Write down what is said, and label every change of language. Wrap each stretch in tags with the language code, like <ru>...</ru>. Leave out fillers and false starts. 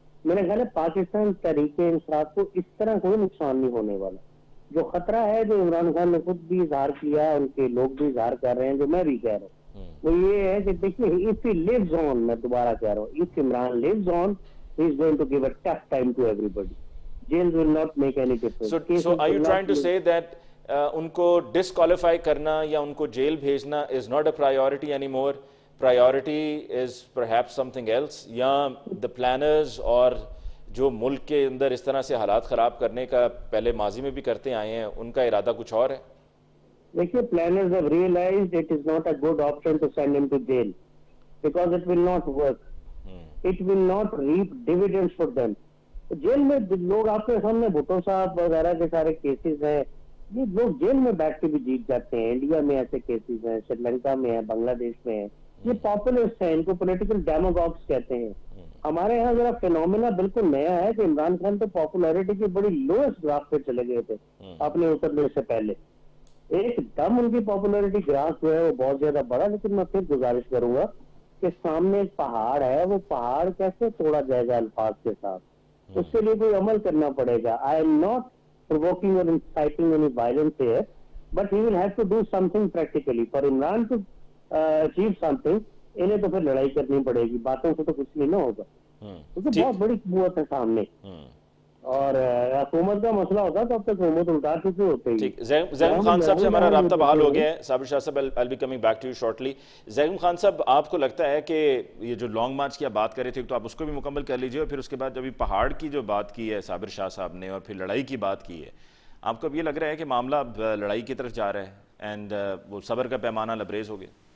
<ur>میرے خیال ہے پاکستان تحریک انصاف کو اس طرح کوئی نقصان نہیں ہونے والا. جو خطرہ ہے جو عمران خان نے خود بھی اظہار کیا, ان کے لوگ بھی اظہار کر رہے ہیں, جو میں بھی کہہ رہا ہوں, وہ یہ ہے کہ دیکھیے</ur> <en>if he lives on,</en> <ur>میں دوبارہ کہہ رہا ہوں,</ur> <en>if Imran lives on, he is going to give a tough time to everybody. Jails will not make any difference. So are you trying to say that</en> <ur>ان کو disqualify کرنا یا ان کو jail بھیجنا</ur> <en>is not a priority anymore, priority is perhaps something else,</en> <ur>یا دا planners اور جو ملک کے اندر اس طرح سے حالات خراب کرنے کا پہلے ماضی میں بھی کرتے آئے ہیں, ان کا ارادہ کچھ اور ہے؟ دیکھیے</ur> <en>planners have realized it is not a good option to send him to jail because it will not work. It will not reap dividends for them.</en> <ur>Jail میں لوگ آپ کے سامنے بھٹو صاحب وغیرہ کے سارے کیسز ہیں, یہ لوگ جیل میں بیٹھ کے بھی جیت جاتے ہیں. انڈیا میں ایسے کیسز ہیں, سری لنکا میں ہیں, بنگلہ دیش میں ہیں. یہ پاپولسٹ ہیں, ان کو پولیٹیکل ڈیموگاگس کہتے ہیں. ہمارے یہاں ذرا فینومینا بالکل نیا ہے کہ عمران خان تو پاپولیرٹی کی بڑی لوئسٹ گراف پہ چلے گئے تھے اپنے اترنے سے پہلے. ایک دم ان کی پاپولیرٹی گراف جو ہے وہ بہت زیادہ بڑا. لیکن میں پھر گزارش کروں گا کہ سامنے ایک پہاڑ ہے, وہ پہاڑ کیسے توڑا جائے گا الفاظ کے ساتھ, اس کے لیے کوئی عمل کرنا پڑے گا.</ur> <en>I am not provoking or inciting any violence here, but he will have to do something practically. For Imran to achieve something,</en> <ur>انہیں تو پھر لڑائی کرنی پڑے گی, باتوں سے تو کچھ نہیں نہ ہوگا, کیونکہ بہت بڑی قوت ہے سامنے. اور حکومت کا مسئلہ ہوتا تو اب تک حکومت الٹا چکے ہوتے ہی. زیغم خان صاحب سے ہمارا رابطہ بحال ہو گیا ہے. صابر شاہ صاحب</ur> <en>I'll be coming back to you shortly.</en> <ur>زیغم Khan صاحب, آپ کو لگتا ہے کہ یہ جو لانگ مارچ کی آپ بات کر رہے تھے تو آپ اس کو بھی مکمل کر لیجئے, اور پھر اس کے بعد جب پہاڑ کی جو بات کی ہے صابر شاہ صاحب نے اور پھر لڑائی کی بات کی ہے, آپ کو اب یہ لگ رہا ہے کہ معاملہ اب لڑائی کی طرف جا رہا ہے اینڈ وہ صبر کا پیمانہ لبریز ہو گیا؟</ur>